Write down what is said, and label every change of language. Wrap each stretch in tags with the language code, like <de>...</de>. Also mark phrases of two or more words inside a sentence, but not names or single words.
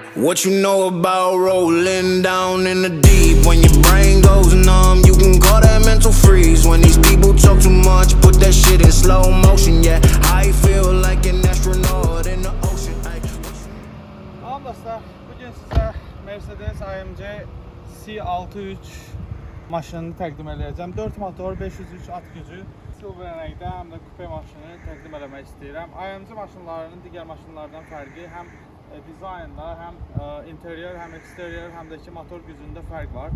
<en>What you know about rolling down in the deep? When your brain goes numb, you can call that mental freeze. When these people talk too much, put that shit in slow motion. Yeah, I feel like an astronaut in the ocean.</en> <az>Tamam dostlar, bugün size Mercedes AMG C63 maşınını təqdim edəcəm. 4 motor, 503 at gücü, silver rəngdə həm də kupe maşını təqdim eləmək istəyirəm. AMG maşınlarının digər maşınlardan fərqi həm dizaynda, həm interior, həm exterior, həm də ki motor gücündə fərq var.</az>